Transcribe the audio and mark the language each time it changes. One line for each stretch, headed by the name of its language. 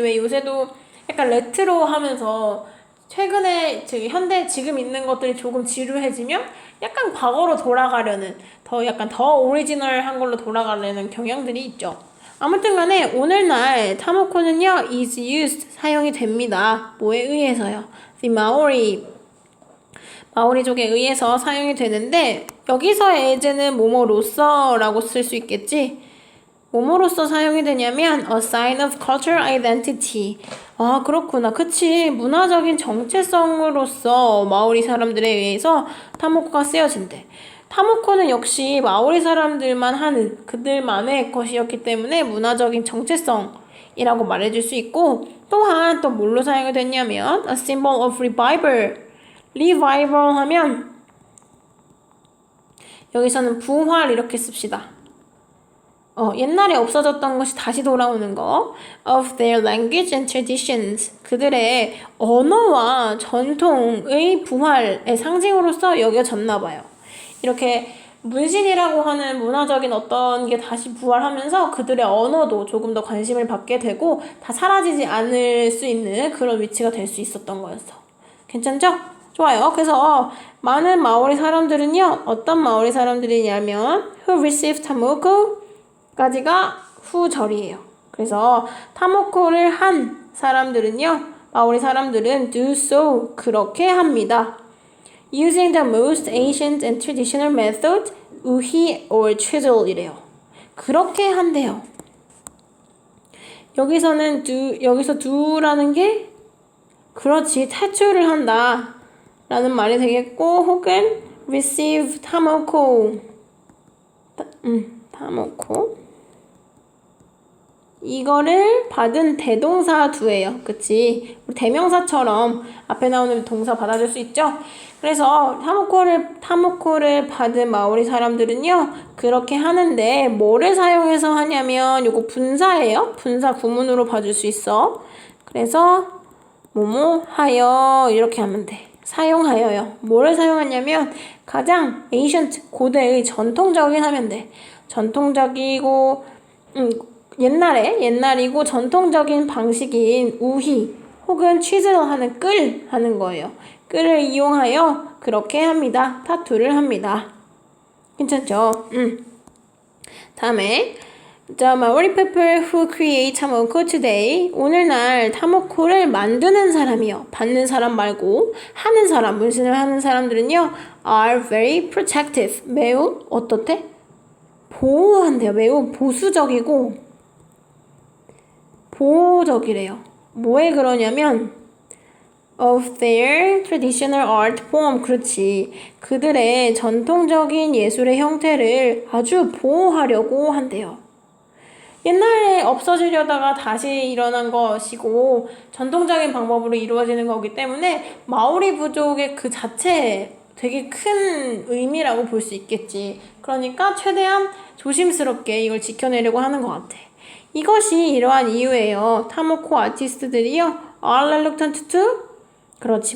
Korean: 왜 요새도 약간 레트로 하면서 최근에 현대 지금 있는 것들이 조금 지루해지면 약간 과거로 돌아가려는 약간 더 오리지널한 걸로 돌아가려는 경향들이 있죠. 아무튼 간에 오늘날 타모코는요
English: is used
Korean: 사용이 됩니다. 뭐에 의해서요? The 마오리족에 의해서 사용이 되는데 여기서의 as는 뭐뭐로서라고 쓸 수 있겠지? 뭐뭐로서 사용이 되냐면
English: a sign of cultural identity.
Korean: 아 그렇구나. 그치. 문화적인 정체성으로서 마오리 사람들에 의해서 타모코가 쓰여진대. 타모코는 역시 마오리 사람들만 하는 그들만의 것이었기 때문에 문화적인 정체성이라고 말해줄 수 있고 또한 또 뭘로 사용이 됐냐면
English: a symbol of revival.
Korean: revival 하면 여기서는 부활 이렇게 씁시다. 옛날에 없어졌던 것이 다시 돌아오는 거.
English: of their language and traditions.
Korean: 그들의 언어와 전통의 부활의 상징으로서 여겨졌나 봐요. 이렇게 문신이라고 하는 문화적인 어떤 게 다시 부활하면서 그들의 언어도 조금 더 관심을 받게 되고 다 사라지지 않을 수 있는 그런 위치가 될 수 있었던 거였어. 괜찮죠? 좋아요. 그래서 많은 마오리 사람들은요. 어떤 마오리 사람들이냐면
English: who received Tomoko
Korean: 까지가 후절이에요. 그래서 타모코를 한 사람들은요. 마오리 사람들은
English: do so
Korean: 그렇게 합니다.
English: Using the most ancient and traditional method 우희 or chisel이래요.
Korean: 그렇게 한대요. 여기서 do라는 게 그렇지 타투를 한다 라는 말이 되겠고 혹은 receive 타모코 이거를 받은 대동사 두예요. 그치? 우리 대명사처럼 앞에 나오는 동사 받아줄 수 있죠? 그래서 타모코를 받은 마오리 사람들은요 그렇게 하는데 뭐를 사용해서 하냐면 요거 분사예요. 분사 구문으로 봐줄 수 있어. 그래서 뭐뭐 하여 이렇게 하면 돼. 사용하여요. 뭐를 사용하냐면 가장 ancient 고대의 전통적인 하면 돼. 전통적이고 옛날이고 전통적인 방식인 우희 혹은 취즈하는 끌 하는 거예요. 끌을 이용하여 그렇게 합니다. 타투를 합니다. 괜찮죠?
English: 다음에 The Maori people who create 타모코 today.
Korean: 오늘날 타모코를 만드는 사람이요. 받는 사람 말고 하는 사람, 문신을 하는 사람들은요.
English: are very protective.
Korean: 매우 어떻대? 보호한대요. 매우 보수적이고 보호적이래요. 뭐에 그러냐면
English: of their traditional art form.
Korean: 그렇지. 그들의 전통적인 예술의 형태를 아주 보호하려고 한대요. 옛날에 없어지려다가 다시 일어난 것이고 전통적인 방법으로 이루어지는 거기 때문에 마오리 부족의 그 자체에 되게 큰 의미라고 볼 수 있겠지. 그러니까 최대한 조심스럽게 이걸 지켜내려고 하는 것 같아. 이것이 이러한 이유예요. 타모코 아티스트들이요.
English: are reluctant to 그렇지.